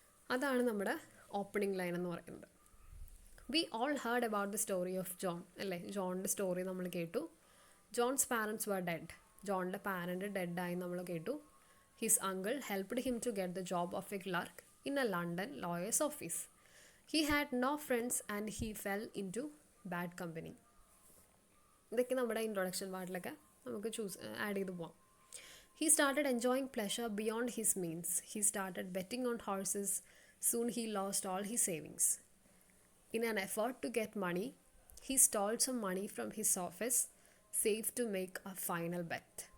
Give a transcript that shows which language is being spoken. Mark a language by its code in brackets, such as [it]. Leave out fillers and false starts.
[ml] അതാണ് നമ്മുടെ opening line എന്ന് പറയുന്നത്. [en] We all heard about the story of John, അല്ലേ? [ml] ജോണിൻ്റെ സ്റ്റോറി നമ്മൾ കേട്ടു. [en] John's parents were dead. [ml] ജോണിൻ്റെ പാരൻറ്റ് ഡെഡായി നമ്മൾ കേട്ടു. [en] His uncle helped him to get the job of a clerk in a London lawyer's office. He had no friends and he fell into bad company. [ml] ഇതൊക്കെ നമ്മുടെ introduction പാർട്ടിലൊക്കെ നമുക്ക് add ചെയ്ത് പോവാം. [en] He started enjoying pleasure beyond his means. He started betting on horses. Soon he lost all his savings. In an effort to get money, he stole some money from his office, saved to make a final bet.